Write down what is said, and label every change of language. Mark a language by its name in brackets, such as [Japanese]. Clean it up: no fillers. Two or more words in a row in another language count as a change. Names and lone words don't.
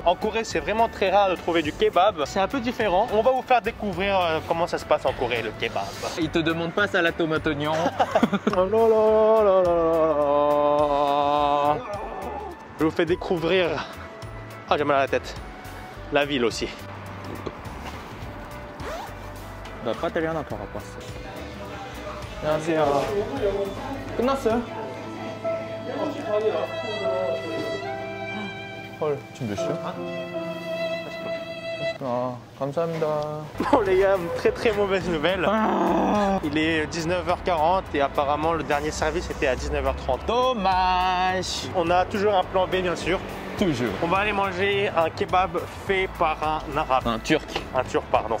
[French] En Corée, c'est vraiment très rare de trouver du kebab. C'est un peu différent. On va vous faire découvrir comment ça se passe en Corée, le kebab. Ils te demandent pas salade tomate oignon. Oh là là. Je vous fais découvrir. Ah, j'ai mal à la tête. La ville aussi. [Korean] 나 배터리 하나 더 갖고 왔어. 안녕하세요. 끝났어요? 헐, 지금 몇 시야? 아, 감사합니다. [French] Bon les gars, très mauvaise nouvelle. Il est 19h40 et apparemment le dernier service était à 19h30. Dommage. On a toujours un plan B bien sûr. Toujours. On va aller manger un kebab fait par un arabe. Un turc. Un turc, pardon.